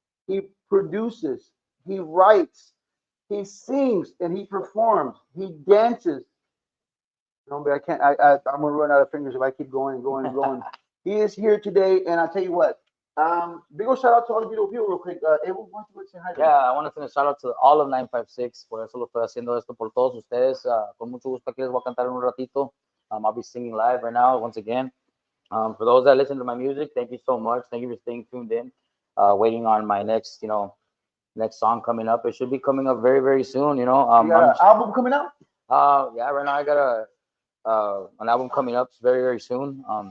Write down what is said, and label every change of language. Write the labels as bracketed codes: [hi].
[en] He produces, he writes, he sings, and he performs. He dances. But I can't. I'm gonna run out of fingers if I keep going and going and going. He is here today, and I'll tell you what. Big ol' shout out to all the beautiful people, real quick. Abel, why don't you go say hi to Yeah, I want to send a shout out to all of 956. [es] Por eso lo estoy haciendo esto por todos ustedes. Con mucho gusto aquí les voy a cantar en un ratito. [en] I'll be singing live right now once again. For those that listen to my music, thank you so much. Thank you for staying tuned in. Waiting on my next, next song coming up. It should be coming up very, very soon. You got an album coming out? Yeah, right now I got an album coming up very, very soon.